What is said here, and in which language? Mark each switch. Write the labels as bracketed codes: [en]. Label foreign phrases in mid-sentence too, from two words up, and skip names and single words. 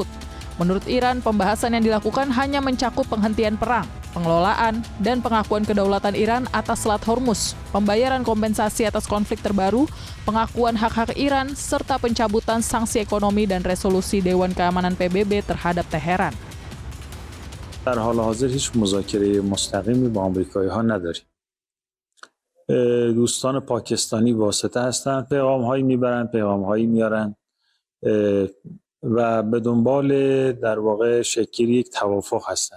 [id] Menurut Iran, pembahasan yang dilakukan hanya mencakup penghentian perang, pengelolaan, dan pengakuan kedaulatan Iran atas Selat Hormuz, pembayaran kompensasi atas konflik terbaru, pengakuan hak-hak Iran, serta pencabutan sanksi ekonomi dan resolusi Dewan Keamanan PBB terhadap Teheran. [fa] در حال حاضر هیچ مذاکره مستقیمی با آمریکایی‌ها نداریم. دوستان پاکستانی واسطه هستند، پیغام‌هایی میبرند، پیغام‌هایی میارن و به دنبال در واقع شکل یک توافق هستند.